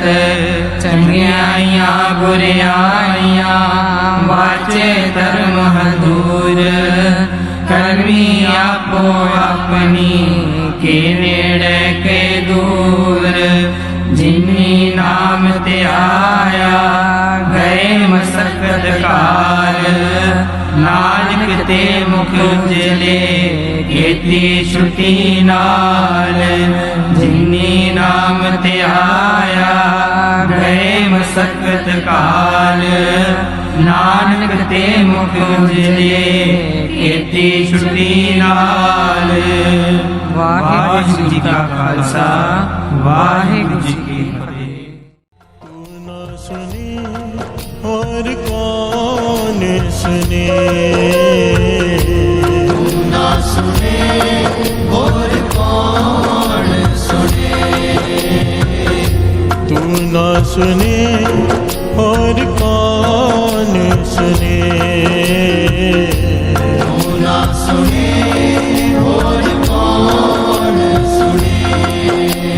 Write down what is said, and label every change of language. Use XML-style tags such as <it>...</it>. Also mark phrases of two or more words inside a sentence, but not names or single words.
<pa>ਚੰਗਿਆਈਆ ਬੁਰਿਆਈਆ, ਵਾਚੇ ਧਰਮ ਦੂਰ। ਕਰਮੀ ਆਪੋ ਆਪਣੀ, ਕੇ ਨੇੜੇ ਕੇ ਦੂਰ। ਜਿੰਨੀ ਨਾਮ ਤੇ ਆਇਆ, ਗਏ ਮਸਕਤ ਕਾਲ। ਨਾਨਕ ਤੇ ਮੁਖ ਉਜਲੇ, ਖੇਤੀ ਛੁਟੀ ਨਾਲ। ਜਿੰਨੀ ਨਾਮ ਤੇ ਆਇਆ, ਗਏ ਮਸਕਤ ਕਾਲ। ਨਾਨਕ ਤੇ ਮੁਖ ਉਜਲੇ, ਖੇਤੀ ਛੁਟੀ ਨਾਲ। ਵਾਹਿਗੁਰੂ ਜੀ ਕਾ ਖਾਲਸਾ, ਵਾਹਿਗੁਰੂ ਜੀ ਕੀ ਫਤਹਿ।</pa> <hi>तू ना सुने और कौन सुने, तू ना सुने और कौन सुने। तू ना सुने और कौन सुने, तू ना सुने और कौन सुने।</hi>